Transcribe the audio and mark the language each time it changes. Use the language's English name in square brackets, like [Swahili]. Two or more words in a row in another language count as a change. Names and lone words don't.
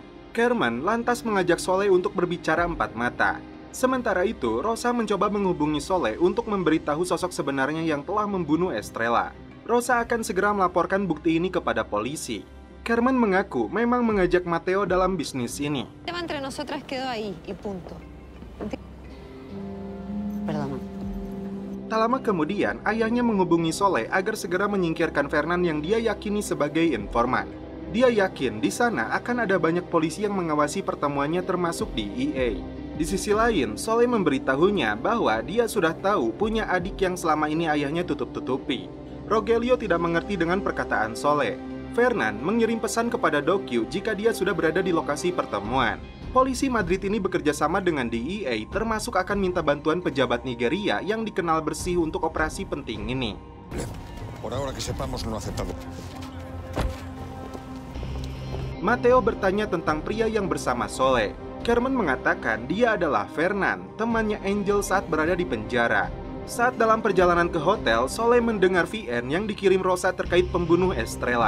[Indonesian] Carmen lantas mengajak Soleh untuk berbicara empat mata. Sementara itu, Rosa mencoba menghubungi Soleh untuk memberitahu sosok sebenarnya yang telah membunuh Estrella. Rosa akan segera melaporkan bukti ini kepada polisi. Carmen mengaku memang mengajak Mateo dalam bisnis ini. [Spanish] Tema entre nosotras quedó ahí y punto. Perdón. [Indonesian] Tak lama kemudian, ayahnya menghubungi Soleh agar segera menyingkirkan Fernan yang dia yakini sebagai informan. Dia yakin di sana akan ada banyak polisi yang mengawasi pertemuannya termasuk DEA. Di sisi lain, Soleh memberitahunya bahwa dia sudah tahu punya adik yang selama ini ayahnya tutup-tutupi. Rogelio tidak mengerti dengan perkataan Soleh. Fernan mengirim pesan kepada Dokyu jika dia sudah berada di lokasi pertemuan. Polisi Madrid ini bekerja sama dengan DEA, termasuk akan minta bantuan pejabat Nigeria yang dikenal bersih untuk operasi penting ini. [Spanish] Por ahora que sepamos no aceptado. [Indonesian] Mateo bertanya tentang pria yang bersama Soleh. Carmen mengatakan dia adalah Fernan, temannya Angel saat berada di penjara. Saat dalam perjalanan ke hotel, Soleh mendengar VN yang dikirim Rosa terkait pembunuh Estrella.